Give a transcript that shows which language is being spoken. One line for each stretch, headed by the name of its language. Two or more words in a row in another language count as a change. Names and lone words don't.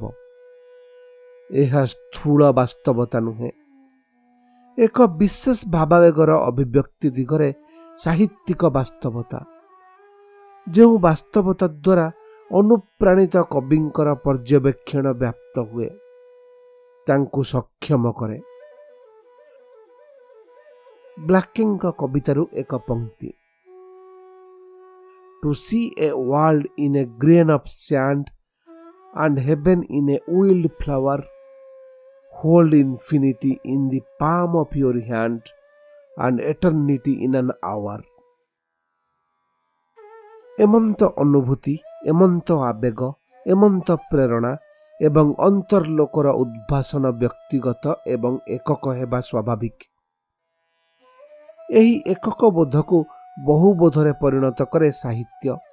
Odia: ଏହା ସ୍ଥୂଳ ବାସ୍ତବତା ନୁହେଁ, ଏକ ବିଶେଷ ଭାବାବେଗର ଅଭିବ୍ୟକ୍ତି ଦିଗରେ ସାହିତ୍ୟିକ ବାସ୍ତବତା। ଯେଉଁ ବାସ୍ତବତା ଦ୍ୱାରା ଅନୁପ୍ରାଣିତ କବିଙ୍କର ପର୍ଯ୍ୟବେକ୍ଷଣ ବ୍ୟାପ୍ତ ହୁଏ, ତାଙ୍କୁ ସକ୍ଷମ କରେ। ବ୍ଲାକିଙ୍କ କବିତାରୁ ଏକ ପଂକ୍ତି।
English: To see a world in a grain of sand and heaven in a wild flower, hold infinity in the palm of your hand and eternity in an hour.
Odia: ଏମନ୍ତ ଅନୁଭୂତି, ଏମନ୍ତ ଆବେଗ, ଏମନ୍ତ ପ୍ରେରଣା ଏବଂ ଅନ୍ତର୍ଲୋକର ଉଦ୍ଭାସନ ବ୍ୟକ୍ତିଗତ ଏବଂ ଏକକ ହେବା ସ୍ୱାଭାବିକ। ଏହି ଏକକ ବୋଧକୁ ବହୁବୋଧରେ ପରିଣତ କରେ ସାହିତ୍ୟ।